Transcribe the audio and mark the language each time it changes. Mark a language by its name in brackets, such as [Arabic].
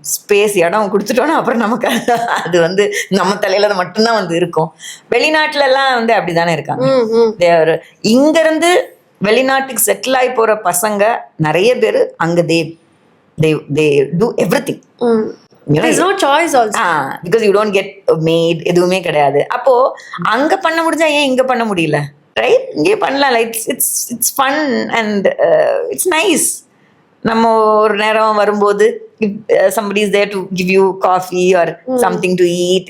[Tamil] Space இடம் கொடுத்துட்டோன்னா அப்புறம் நமக்கு அது வந்து நம்ம தலையில மட்டும்தான் வந்து இருக்கும். வெளிநாட்டுல எல்லாம் வந்து அப்படிதானே இருக்காங்க. இங்கிருந்து வெளிநாட்டுக்கு செட்டில் ஆகி போற பசங்க நிறைய பேர் அங்க [English] they do everything. There's no choice also. Because you don't get maid, [Tamil] எதுவுமே கிடையாது. அப்போ அங்க பண்ண முடிஞ்சா ஏன் இங்க பண்ண முடியல? [English] Right? [Tamil] இங்கே பண்ணலாம். [English] It's fun and it's nice. [Tamil] நம்ம ஒரு நேரம் வரும்போது [English] somebody is there to give you coffee or something to eat.